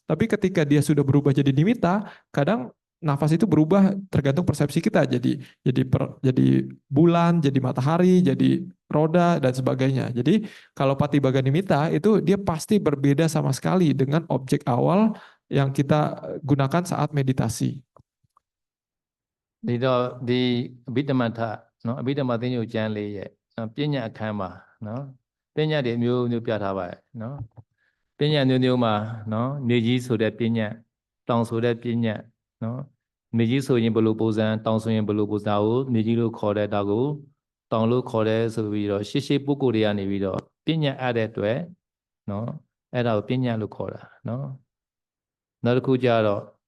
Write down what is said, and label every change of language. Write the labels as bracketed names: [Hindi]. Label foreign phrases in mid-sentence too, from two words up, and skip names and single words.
[Indonesian] Tapi ketika dia sudah berubah jadi nimitta, kadang nafas itu berubah tergantung persepsi kita. Jadi bulan, jadi matahari, jadi roda dan sebagainya. Jadi kalau [Pali] Patibhaga Nimitta [Indonesian] itu dia pasti berbeda sama sekali dengan objek awal yang kita gunakan saat meditasi. [Burmese] ဒီတော့ဒီအဘိဓမ္မထအဘိဓမ္မသင်္ညုတ်ကျမ်းလေးရဲ့ပညာအခန်းမှာပညာတွေမျိုးမျိုးပြထားပါတယ်ပညာမျိုးမျိုးမှာမြေကြီးဆိုတဲ့ပညာတောင်ဆိုတဲ့ပညာမြေကြီးဆိုရင်ဘယ်လိုပုံစံတောင်ဆိုရင်ဘယ်လိုပုံစံကိုမြေကြီးလို့ခေါ်တဲ့တာကိုတောင်လို့ခေါ်တဲ့ဆိုပြီးတော့ရှေ့ပုဂ္ဂိုလ်တွေကနေပြီးတော့ပညာအပ်တဲ့အတွက်အဲ့ဒါကိုပညာလို့ခေါ်တာနောက်တစ်ခုကျတော့